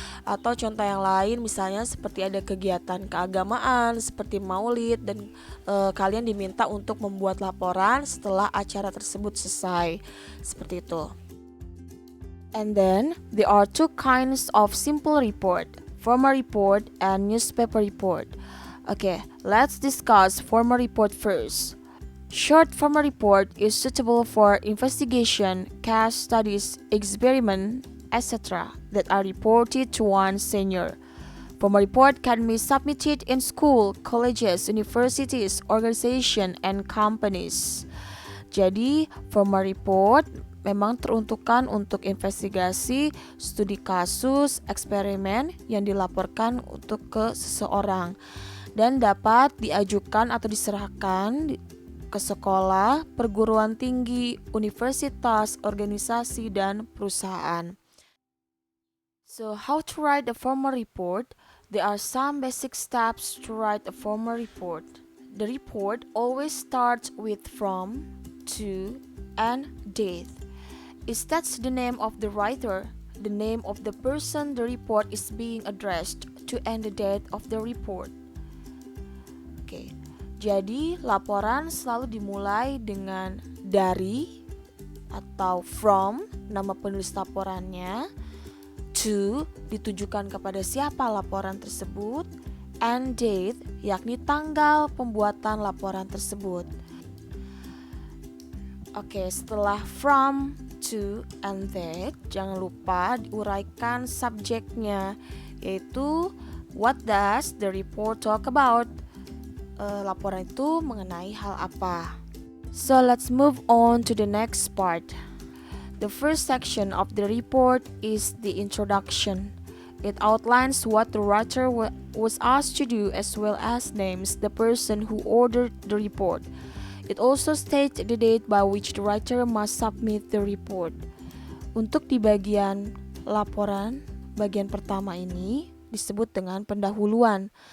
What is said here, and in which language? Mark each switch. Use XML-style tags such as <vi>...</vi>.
<id>Atau contoh yang lain misalnya seperti ada kegiatan keagamaan seperti maulid dan kalian diminta untuk membuat laporan setelah acara tersebut selesai. Seperti itu.</id> <en>And then there are two kinds of simple report, formal report and newspaper report. Okay, let's discuss formal report first. Short formal report is suitable for investigation, case studies, experiment, etc. that are reported to one senior. Formal report can be submitted in school, colleges, universities, organizations, and companies.</en> <id>Jadi, formal report memang teruntukkan untuk investigasi, studi kasus, eksperimen yang dilaporkan untuk ke seseorang dan dapat diajukan atau diserahkan ke sekolah, perguruan tinggi, universitas, organisasi, dan perusahaan.</id> <en>So, how to write a formal report? There are some basic steps to write a formal report. The report always starts with from, to, and date. It states the name of the writer, the name of the person the report is being addressed to, and the date of the report. Okay.</en> <id>Jadi, laporan selalu dimulai dengan dari atau from, nama penulis laporannya, to, ditujukan kepada siapa laporan tersebut, and date, yakni tanggal pembuatan laporan tersebut. Oke, setelah from, to, and that, jangan lupa diuraikan subjeknya, yaitu</id> <en>what does the report talk about?</en> <id>Laporan itu mengenai hal apa.</id> <en>So let's move on to the next part. The first section of the report is the introduction. It outlines what the writer was asked to do as well as names the person who ordered the report. It also states the date by which the writer must submit the report.</en> <id>Untuk di bagian laporan, bagian pertama ini disebut dengan pendahuluan.</id>